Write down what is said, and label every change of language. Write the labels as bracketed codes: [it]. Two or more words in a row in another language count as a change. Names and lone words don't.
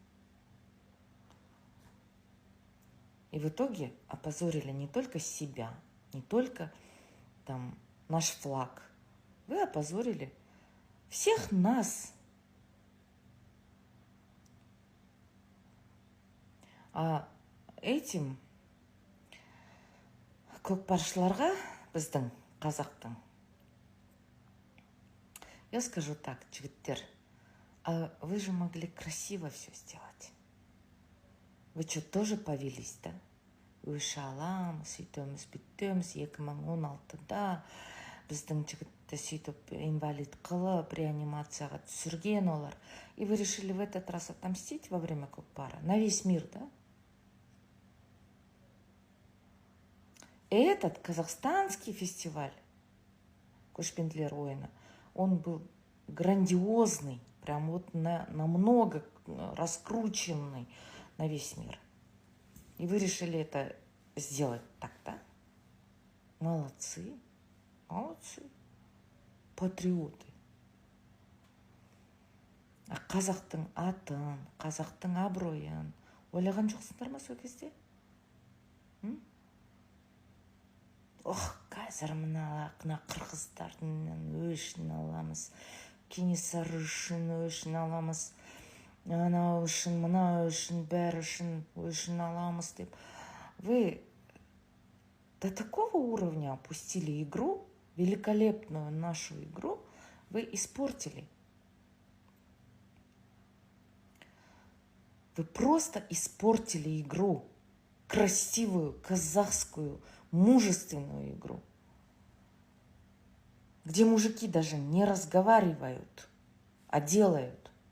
[ru] И в итоге опозорили не только себя, не только там наш флаг. Вы опозорили всех нас. А этим [kk] көкпаршыларға, біздің қазақтың, [ru] я скажу так, жігіттер, а вы же могли красиво все сделать. Вы что, тоже повелись, да? [kk] Өші аламыз, сөйтеміз, бүйтеміз, 2016-да біздің жігітті сөйтіп инвалид қылып, реанимацияға түсірген олар. [ru] И вы решили в этот раз отомстить во время көкпара? На весь мир, да? Этот казахстанский фестиваль Көшпенділер ойыны, он был грандиозный, прям вот намного раскрученный на весь мир. И вы решили это сделать так, да? Молодцы, молодцы, патриоты. [kk] А қазақтың атын, қазақтың абыройын ойлаған жоқсыңдар ма сол кезде? Қазір мына қырғыздардың өшін аламыз, Кенесары үшін өшін аламыз, анау үшін, мына үшін, бәрі үшін өшін аламыз деп. [ru] Вы до такого уровня опустили игру, великолепную нашу игру, вы испортили. Вы просто испортили игру, красивую, казахскую, мужественную игру, где мужики даже не разговаривают, а делают.